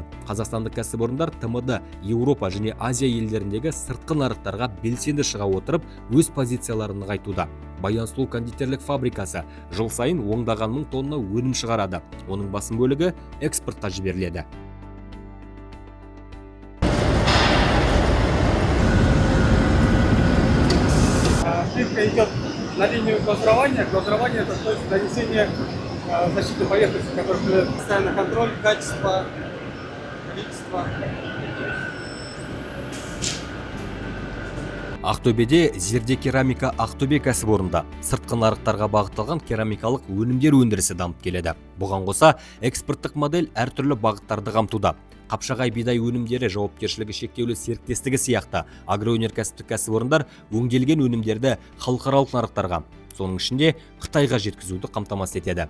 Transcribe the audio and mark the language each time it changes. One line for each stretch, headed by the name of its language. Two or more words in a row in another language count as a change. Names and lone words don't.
Kazakh: Қазақстандық кәсіпорындар ТМД, Еуропа және Азия елдеріндегі сыртқы нарықтарға белсенді шыға отырып, өз позицияларын нығайтуда. Баян сұлу кондитерлік фабрикасы жыл сайын ондаған мың тонна өнім шығарады. Оның басым бөлігі экспортқа жіберіледі.
Russian: Шивка идет на линию глазирования. Глазирование — это то есть нанесение защитной поверхности, которая постоянно контроль качества, количества.
Kazakh: Ақтөбеде Зерде керамика Ақтөбе кәсіпорнында сыртқы нарықтарға бағытталған керамикалық өнімдер өндірісі дамып келеді. Бұған қоса экспорттық модель әртүрлі бағыттарды қамтуда. Қапшағай бидай өнімдері жауапкершілігі шектеулі серіктестігі сияқты агроөнеркәсіптік кәсіпорындар өңделген өнімдерді халықаралық нарықтарға, соның ішінде Қытайға жеткізуді қамтамасыз етеді.